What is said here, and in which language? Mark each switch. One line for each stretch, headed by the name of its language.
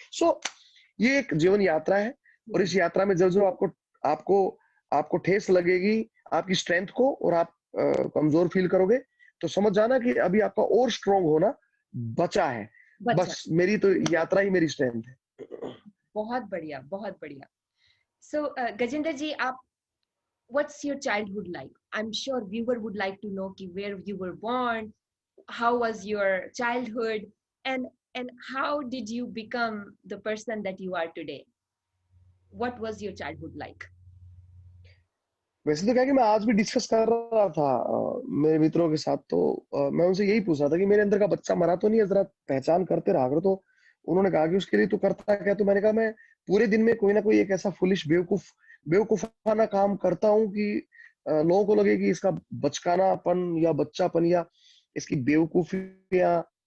Hindi: सो ये एक जीवन यात्रा है, और इस यात्रा में जब जो आपको आपको आपको ठेस लगेगी आपकी स्ट्रेंथ को, और आप कमजोर फील करोगे, तो समझ जाना कि अभी आपका और स्ट्रोंग होना बचा है। बच्चा। बस मेरी तो यात्रा ही मेरी स्ट्रेंथ है। बहुत बढ़िया, बहुत बढ़िया। सो गजेंद्र जी, आप
English: what's your childhood like? I'm sure viewer would like to know ki where you were born, how was your childhood, and how did you become the person that you are today? What was your childhood like?
Hindi: वैसे तो क्या है कि मैं आज भी discuss कर रहा था मेरे मित्रों के साथ। तो मैं उनसे यही पूछ रहा था कि मेरे अंदर का बच्चा मरा तो नहीं है, जरा पहचान करते रहा करो। तो उन्होंने कहा कि उसके लिए तू करता क्या? तो मैंने कहा मैं पूरे दिन में कोई ना कोई एक ऐसा फुलिश बेवकूफाना काम करता हूँ कि लोगों को लगे कि इसका बचकानापन या बच्चापन या इसकी बेवकूफियां।